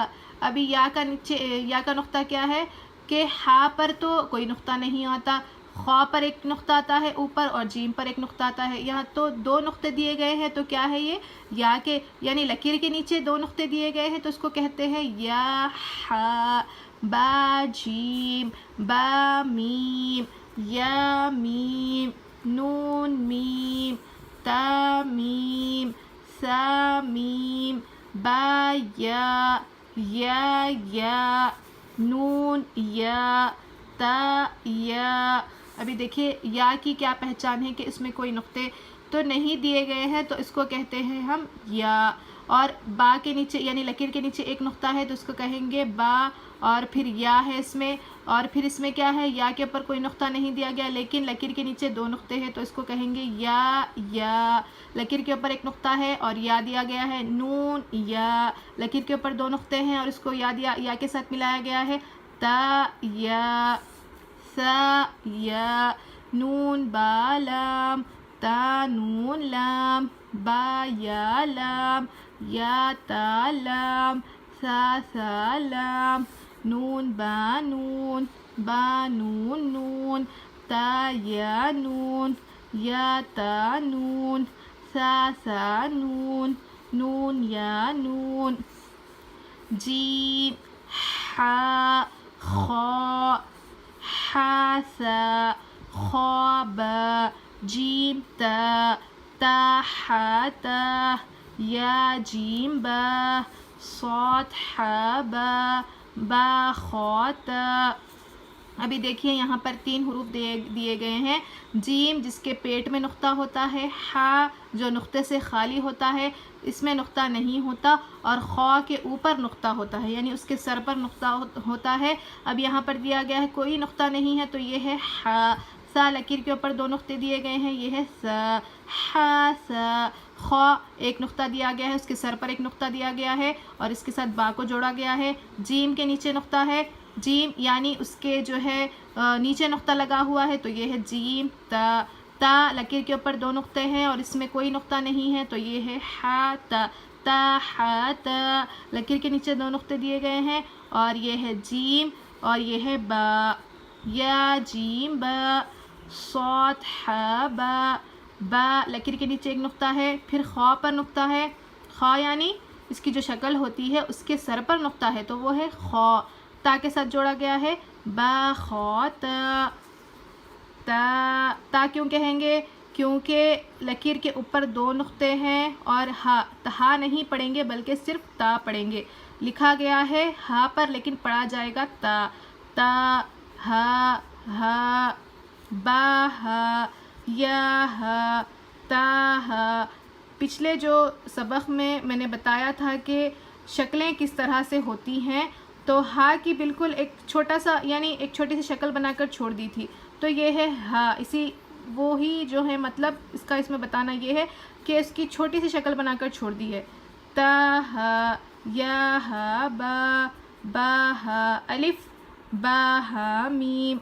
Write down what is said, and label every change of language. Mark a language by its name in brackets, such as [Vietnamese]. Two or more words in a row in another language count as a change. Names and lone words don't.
[Urdu] ابھی یا کا نقطہ کیا ہے کہ ہا پر تو کوئی نقطہ نہیں آتا، خا پر ایک نقطہ آتا ہے اوپر اور جیم پر ایک نقطہ آتا ہے، یہاں تو 2 نقطے دیے گئے ہیں، تو کیا ہے یہ یا کے، یعنی لکیر کے نیچے 2 نقطے دیے گئے ہیں تو اس کو کہتے ہیں یا ہا۔ با جیم، با میم، یا میم، نون میم، تا میم، سا میم، با یا، نون یا، تا یا۔ ابھی دیکھیے یا کی کیا پہچان ہے کہ اس میں کوئی نقطے تو نہیں دیے گئے ہیں، تو اس کو کہتے ہیں ہم یا۔ اور با کے نیچے یعنی لکیر کے نیچے ایک نقطہ ہے تو اس کو کہیں گے با، اور پھر یا ہے اس میں، اور پھر اس میں کیا ہے، یا کے اوپر کوئی نقطہ نہیں دیا گیا لیکن لکیر کے نیچے دو نقطے ہیں تو اس کو کہیں گے یا۔ لکیر کے اوپر ایک نقطہ ہے اور یا دیا گیا ہے، نون یا۔ لکیر کے اوپر دو نقطے ہیں اور اس کو یا کے ساتھ ملایا گیا ہے، تا یا، سا یا، نون با لام، تا نون لام، با یا لام، یا تا لام، سا لام، نون با نون، با نون نون، تا یا نون، یا تا نون، سا نون، نون یا نون۔ جیم، حا، خا، حا سا، خا با، جیم تا، تا حا تا، یا جیم با، صاد حا با، با خا تا۔ ابھی دیکھیے یہاں پر 3 حروف دیے گئے ہیں، جیم جس کے پیٹ میں نقطہ ہوتا ہے، حا جو نقطے سے خالی ہوتا ہے اس میں نقطہ نہیں ہوتا، اور خا کے اوپر نقطہ ہوتا ہے یعنی اس کے سر پر نقطہ ہوتا ہے۔ اب یہاں پر دیا گیا ہے کوئی نقطہ نہیں ہے تو یہ ہے حا۔ سا لکیر کے اوپر 2 نقطے دیے گئے ہیں، یہ ہے سا، حا سا۔ خا ایک نقطہ دیا گیا ہے، اس کے سر پر ایک نقطہ دیا گیا ہے اور اس کے ساتھ با کو جوڑا گیا ہے۔ جیم کے نیچے نقطہ ہے، جیم یعنی اس کے جو ہے نیچے نقطہ لگا ہوا ہے تو یہ ہے جیم تا۔ تا لکیر کے اوپر 2 نقطے ہیں اور اس میں کوئی نقطہ نہیں ہے تو یہ ہے حا تا، تا حا تا۔ لکیر کے نیچے 2 نقطے دیے گئے ہیں اور یہ ہے جیم اور یہ ہے با، یا جیم با، صاد حا با، با لکیر کے نیچے ایک نقطہ ہے، پھر خا پر نقطہ ہے، خا یعنی اس کی جو شکل ہوتی ہے اس کے سر پر نقطہ ہے تو وہ ہے خا۔ تا کے ساتھ جوڑا گیا ہے، با خا تا۔ تا کیوں کہیں گے؟ کیونکہ لکیر کے اوپر 2 نقطے ہیں اور ہا نہیں پڑھیں گے بلکہ صرف تا پڑھیں گے۔ لکھا گیا ہے ہا پر لیکن پڑھا جائے گا تا، تا ہا، با ہا، یا ہا، تا ہا۔ پچھلے جو سبق میں نے بتایا تھا کہ شکلیں کس طرح سے ہوتی ہیں، تو ہا کی بالکل ایک چھوٹا سا یعنی ایک چھوٹی سی شکل بنا کر چھوڑ دی تھی تو یہ ہے ہا۔ وہی جو ہے مطلب اس کا اس میں بتانا یہ ہے کہ اس کی چھوٹی سی شکل بنا کر چھوڑ دی ہے، تا ہا، یا ہا با، با ہا الف، با ہا میم۔